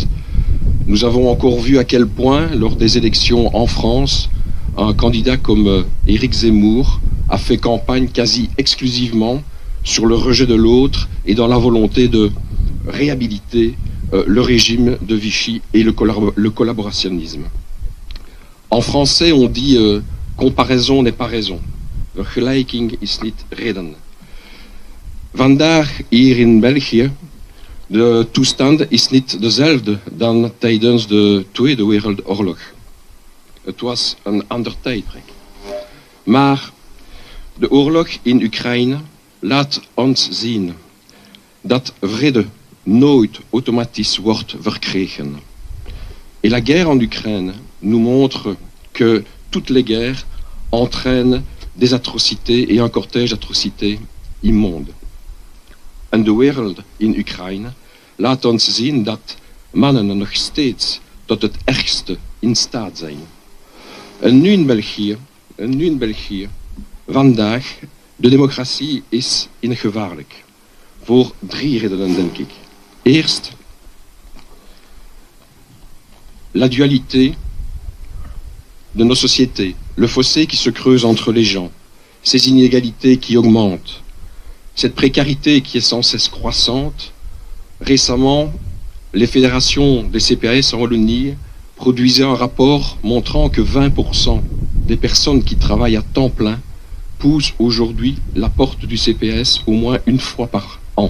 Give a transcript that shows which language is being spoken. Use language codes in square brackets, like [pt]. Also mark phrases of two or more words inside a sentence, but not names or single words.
[fr] Nous avons encore vu à quel point, lors des élections en France, un candidat comme Éric Zemmour a fait campagne quasi exclusivement sur le rejet de l'autre et dans la volonté de réhabiliter le régime de Vichy et le collaborationnisme. En français, on dit comparaison n'est pas raison. [nl] Vergelijking is niet reden. Vandaag hier in België, de toestand is niet dezelfde dan tijdens de Tweede Wereldoorlog. Het was een ander tijdperk. Maar de oorlog in Oekraïne laat ons zien dat vrede nooit automatisch wordt verkregen. [fr] Et la guerre en Ukraine nous montre que toutes les guerres entraînent des atrocités et un cortège d'atrocités immondes. [nl] En de wereld in Oekraïne laat ons zien dat mannen nog steeds tot het ergste in staat zijn. En nu in België, vandaag, de democratie is in gevaarlijk. Voor 3 redenen, denk ik. Eerst, [fr] la dualité de nos sociétés, le fossé qui se creuse entre les gens, ces inégalités qui augmentent, cette précarité qui est sans cesse croissante. Récemment, les fédérations des CPAS en Wallonie produisaient un rapport montrant que 20% des personnes qui travaillent à temps plein poussent aujourd'hui la porte du CPS au moins une fois par an.